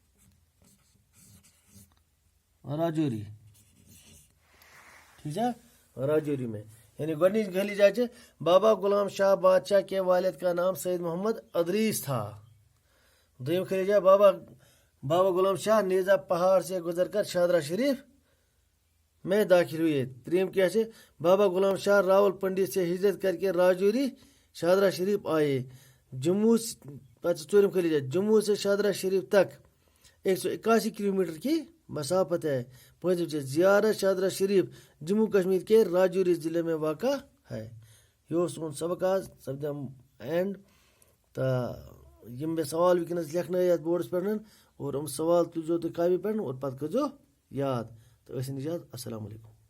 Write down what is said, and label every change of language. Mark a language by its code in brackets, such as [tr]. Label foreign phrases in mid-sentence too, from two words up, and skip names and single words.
[ur] راجوری ٹھیک ہے راجوری میں یعنی گۄڈنِچ گلی جائے بابا غلام شاہ بادشاہ کے والد کا نام سید محمد ادریس تھا دویم خلی جائے بابا غلام شاہ نیزا پہاڑ سے گزر کر شاہدرہ شریف میں داخل ہوئے تریم کیا ہے بابا غلام شاہ راول پنڈی سے ہجرت کر کے راجوری شاہدرہ شریف آئے جموں [ks] ژوٗرِم خلی جائے [ur] جموں سے شاہدرہ شریف تک 181 کلومیٹر کی مسافت ہے [ks] پوٗنٛژِم چھِ زیارت [ur] شاہدرہ شریف جموں کشمیر کے راجوری ضلع میں واقع ہے [ks] یہ اوس سون سبق آز سپدیم اینڈ تو یم مےٚ سوال وٕنکیٚنس لیکھنٲے یتھ بورڈس پٮ۪ٹھ اور سوال تُلزیو تُہۍ کاپی پٮ۪ٹھ اور پتہٕ کٔرزیو یاد تو ٲسِن اِجازت [ar] السلام علیکم